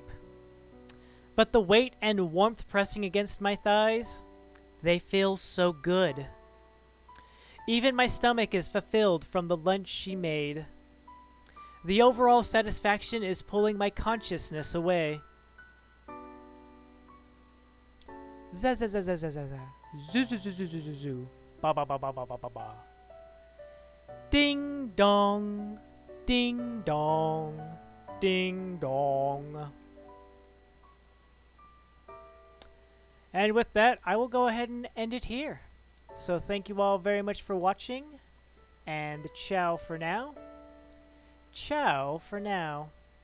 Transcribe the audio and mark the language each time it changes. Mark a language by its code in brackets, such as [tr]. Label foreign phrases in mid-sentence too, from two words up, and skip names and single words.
[en] But the weight and warmth pressing against my thighs, they feel so good. Even my stomach is fulfilled from the lunch she made. The overall satisfaction is pulling my consciousness away. Za za za za za za za. Zoo zoo zoo zoo zoo zoo zoo. Ba ba ba ba ba ba ba ba. Ding dong. Ding dong. Ding dong. And with that, I will go ahead and end it here. So thank you all very much for watching, and ciao for now. Ciao for now.